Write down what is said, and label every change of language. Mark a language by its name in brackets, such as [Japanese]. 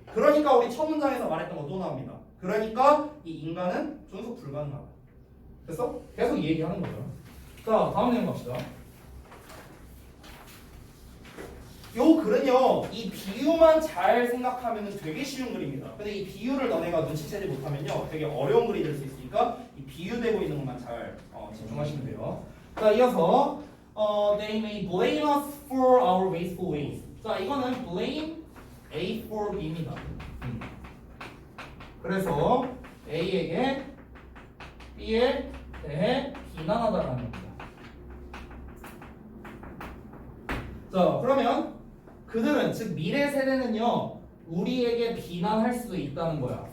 [Korean] 그러니까 우리 첫 문장에서 말했던 거 또 나옵니다. 그러니까 이 인간은 존속 불가능하다. 됐어? 계속 이 얘기하는 거죠. 자, 다음 내용 갑시다. 요 글은요, 이 비유만 잘 생각하면 되게 쉬운 글입니다. 근데 이 비유를 너네가 눈치채지 못하면요, 되게 어려운 글이 될 수 있으니까 이 비유되고 있는 것만 잘 집중하시면 돼요. 자, 이어서 [English] they may blame us for our wasteful ways. [Korean] 자, 이거는 blame A for B입니다. 그래서 A에게 B에 대해 비난하다라는 겁니다. 자, 그러면 그들은, 즉 미래 세대는요, 우리에게 비난할 수도 있다는 거야.